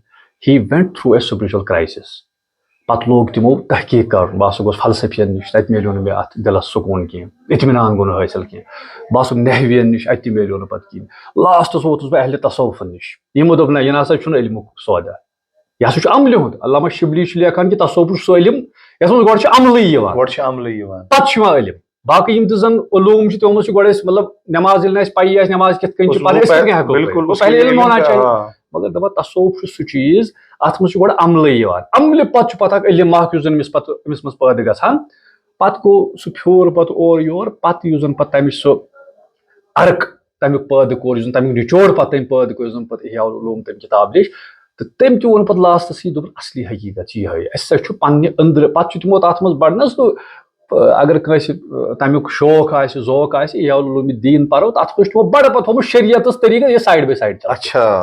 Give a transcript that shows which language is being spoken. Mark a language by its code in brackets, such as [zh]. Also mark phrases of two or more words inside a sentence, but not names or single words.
[en] he went through a spiritual crisis [ks] پتہٕ لوگ تِمو تحقیٖق کرُن بہٕ ہسا گوس فلسفین نِش تتہِ میلیو نہٕ مےٚ اتھ دِلس سکوٗن کینٛہہ اطمینان گوٚو نہٕ حٲصِل کینٛہہ بہٕ آسُس نحوین نِش اتہِ تہِ میلیو نہٕ پتہٕ کِہینۍ لاسٹس ووتُس بہٕ اہلِ تصوفن نِش یِمو دوٚپ نہ یہِ نہ سا چھُنہٕ علمُک سودا یہِ ہسا چھُ عملہِ ہُنٛد علامہ شبلی چھُ لیکھان کہِ تصوف چھُ سُہ علم یتھ منٛز گۄڈٕ چھُ عملٕے یِوان پتہٕ چھُ یِوان علم. باقٕے یِم تہِ زن علوٗم چھِ تِمو منٛز چھُ گۄڈٕ أسۍ مطلب نٮ۪ماز ییٚلہِ نہٕ اَسہِ پَیی آسہِ نٮ۪ماز کِتھ کٔنۍ چھِ پتہٕ أسۍ کِتھ کٔنۍ ہٮ۪کو [ur] پہلے علم ہونا چاہیے [ks] مگر دپان تصوف چھُ سُہ چیٖز اتھ منٛز چھُ گۄڈٕ عملٕے یِوان عملہِ پتہٕ چھُ پتہٕ اکھ علم اکھ یُس زن أمِس منٛز پٲدٕ گژھان پتہٕ گوٚو سُہ پھیوٗر پتہٕ اورٕ یور پتہٕ یُس زن پتہٕ تمِچ سُہ ارک تمیُک پٲدٕ کوٚر یُس زن تمیُک نچوڑ پتہٕ تٔمۍ پٲدٕ کوٚر یُس زن پتہٕ احیاء العلوٗم تٔمۍ کِتاب لیٚچھ تہٕ تٔمۍ تہِ ووٚن پتہٕ لاسٹس یی دوٚپُن اصلی حقیٖقت چھِ یِہے اسہِ سا چھُ پننہِ أنٛدرٕ پتہٕ چھُ تِمو تتھ منٛز بڑنس اگر کٲنٛسہِ تمیُک شوق آسہِ ذوق آسہِ احیاء العلوٗم دیٖن پرو تتھ منٛز چھُ تِمو بڑٕ پتہٕ تھوٚمُت شریعتس طریٖقہٕ یہِ [en] side by side [ks] چلان.